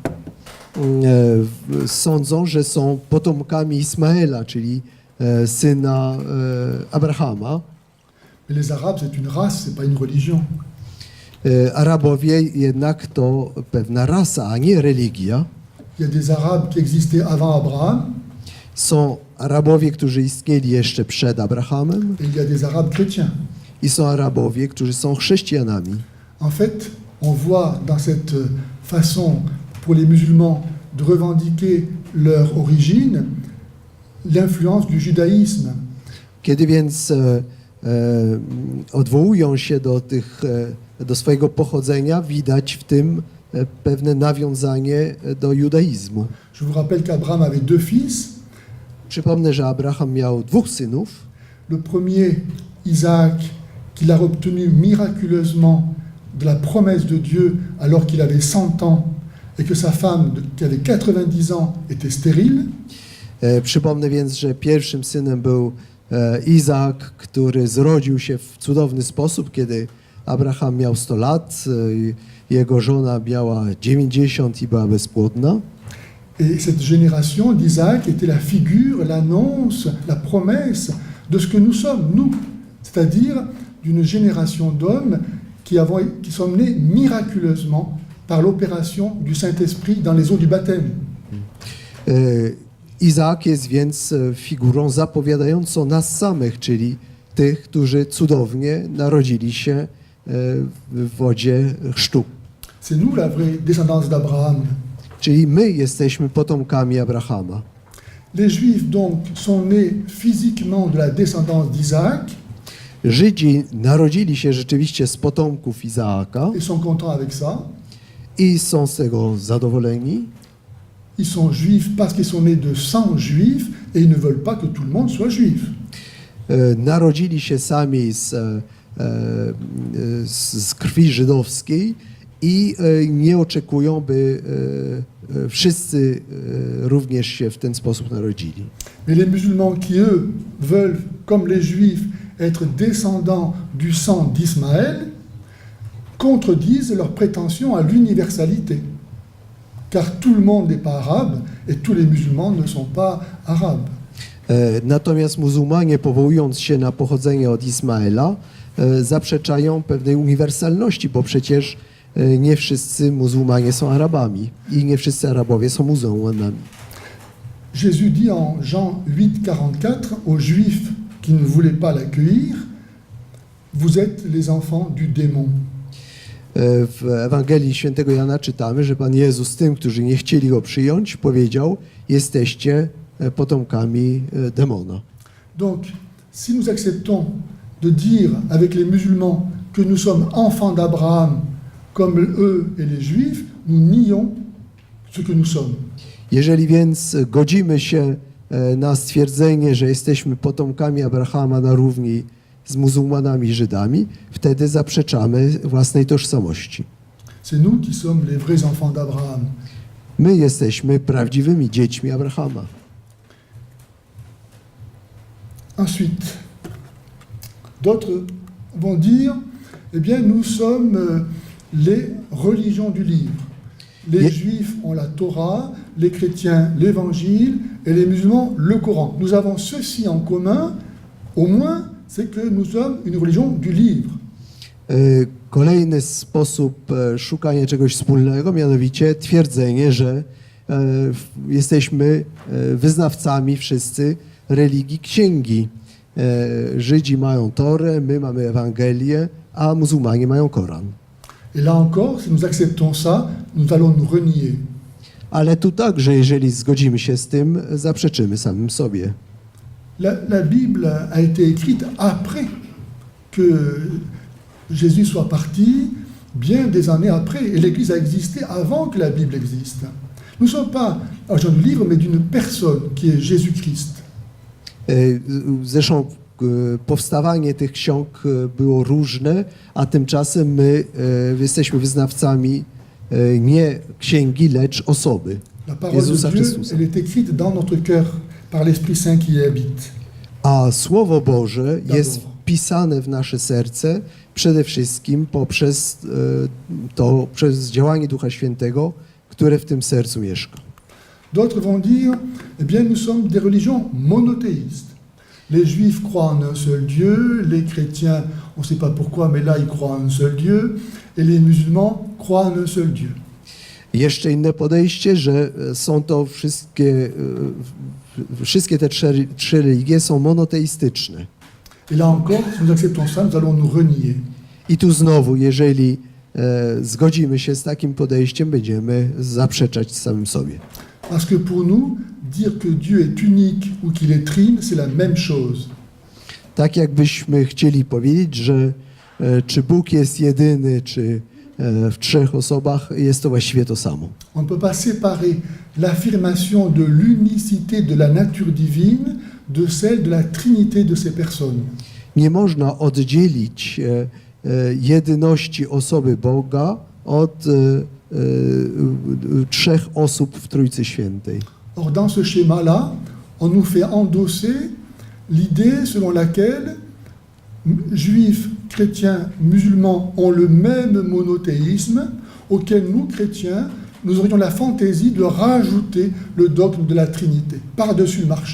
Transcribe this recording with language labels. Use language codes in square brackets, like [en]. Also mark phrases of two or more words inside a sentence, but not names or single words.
[pl] Sądzą, że są potomkami Ismaela, czyli syna Abrahama. [fr] Mais les Arabes, c'est une race, c'est pas une religion. [pl] Arabowie jednak to pewna rasa, a nie religia. [fr] Il y a des Arabes qui existaient avant Abraham [pl] Są Arabowie, którzy istnieli jeszcze przed Abrahamem [fr] et il y a des Arabes chrétiens. [pl] i są Arabowie, którzy są chrześcijanami. [fr] En fait, on voit dans cette façon pour les musulmans de revendiquer leur origine l'influence du judaïsme. [pl] Kiedy więc odwołują się do swojego pochodzenia, widać w tym pewne nawiązanie do judaizmu. [fr] Je vous rappelle qu'Abraham avait deux fils. [pl] Przypomnę, że Abraham miał dwóch synów. [fr] Le premier, Isaac, qu'il a obtenu miraculeusement de la promesse de Dieu alors qu'il avait 100 ans et que sa femme, qui avait 90 ans, était stérile. [pl] Przypomnę więc, że pierwszym synem był Izaak, który zrodził się w cudowny sposób, kiedy Abraham miał 100 lat, jego żona miała 90 i była bezpłodna. [fr] Et cette génération d'Isaac était la figure, l'annonce, la promesse de ce que nous sommes, nous. C'est-à-dire d'une génération d'hommes qui sont nés miraculeusement par l'opération du Saint-Esprit dans les eaux du baptême. [pl] Izaak jest więc figurą zapowiadającą nas samych, czyli tych, którzy cudownie narodzili się w wodzie chrztu. [fr] C'est nous la vraie descendance d'Abraham. [pl] Czyli my jesteśmy potomkami Abrahama. [fr] Les Juifs donc sont nés physiquement de la descendance d'Isaac [pl] Żydzi narodzili się rzeczywiście z potomków Izaaka [fr] et sont contents avec ça. [pl] i są z tego zadowoleni. [fr] Ils sont juifs parce qu'ils sont nés de sang juif et ils ne veulent pas que tout le monde soit juif. [pl] Narodzili się sami z krwi żydowskiej i nie oczekują, by wszyscy również się w ten sposób narodzili. [fr] Mais les musulmans qui, eux, veulent, comme les juifs, être descendants du sang d'Ismaël, contredisent leur prétention à l'universalité. Car tout le monde n'est pas arabe et tous les musulmans ne sont pas arabes. [pl] Natomiast muzułmanie, powołując się na pochodzenie od Ismaela, zaprzeczają pewnej uniwersalności, bo przecież nie wszyscy muzułmanie są Arabami i nie wszyscy Arabowie są muzułmanami. [fr] Jésus dit en Jean 8,44 aux Juifs qui ne voulaient pas l'accueillir, vous êtes les enfants du démon. [pl] W Ewangelii Świętego Jana czytamy, że Pan Jezus tym, którzy nie chcieli go przyjąć, powiedział: jesteście potomkami demona. [fr] Donc, si nous acceptons de dire avec les musulmans que nous sommes enfants d'Abraham comme eux et les Juifs, nous nions ce que nous sommes. [pl] Jeżeli więc godzimy się na stwierdzenie, że jesteśmy potomkami Abrahama na równi z muzułmanami i Żydami, wtedy zaprzeczamy własnej tożsamości. [fr] C'est nous qui sommes les vrais enfants d'Abraham. [pl] My jesteśmy prawdziwymi dziećmi Abrahama. [fr] Ensuite, d'autres vont dire, eh bien, nous sommes les religions du livre. Les Juifs ont la Torah, les chrétiens l'Évangile et les musulmans le Coran. Nous avons ceci en commun, au moins, c'est que nous sommes une religion du livre. [pl] Kolejny sposób szukania czegoś wspólnego, mianowicie twierdzenie, że jesteśmy wyznawcami wszyscy religii księgi. Żydzi mają Torę, my mamy Ewangelię, a muzułmanie mają Koran. [fr] Et là encore, si nous acceptons ça, nous allons nous renier. [pl] Ale tu także, jeżeli zgodzimy się z tym, zaprzeczymy samym sobie. [fr] La Bible a été écrite après que Jésus soit parti, bien des années après, et l'Église a existé avant que la Bible existe. Nous ne sommes pas agents du livre, mais d'une personne qui est Jésus-Christ. [pl] Zresztą powstawanie tych ksiąg było różne, a tymczasem my jesteśmy wyznawcami nie księgi, lecz osoby [fr] La parole [pl] Jezusa [fr] de Dieu, [pl] Chrystusa. [fr] elle est écrite dans notre cœur par l'Esprit Saint qui y habite. [pl] A Słowo Boże jest Dobra. wpisane w nasze serce przede wszystkim przez działanie Ducha Świętego, które w tym sercu mieszka. [fr] D'autres vont dire, eh bien, nous sommes des religions monothéistes. Les Juifs croient en un seul Dieu, les chrétiens, on ne sait pas pourquoi, mais là, ils croient en un seul Dieu, et les musulmans croient en un seul Dieu. [pl] Jeszcze inne podejście, że są to wszystkie te trzy religie są monoteistyczne. [fr] Et là encore, si nous acceptons ça, nous allons nous renier. [pl] I tu znowu, jeżeli zgodzimy się z takim podejściem, będziemy zaprzeczać samym sobie. [fr] Parce que pour nous, dire que Dieu est unique ou qu'il est trine, c'est la même chose. [pl] Tak jakbyśmy chcieli powiedzieć, że czy Bóg jest jedyny, czy w trzech osobach, jest to właściwie to samo. [fr] On ne peut pas séparer l'affirmation de l'unicité de la nature divine de celle de la trinité de ces personnes. [pl] Nie można oddzielić jedyności osoby Boga od trzech osób w Trójcy Świętej. [fr] Or, dans ce schéma-là, on nous fait endosser l'idée selon laquelle juifs, chrétiens, musulmans ont le même monothéisme auquel nous, chrétiens, nous aurions la fantaisie de rajouter le dogme de la Trinité par-dessus le marché.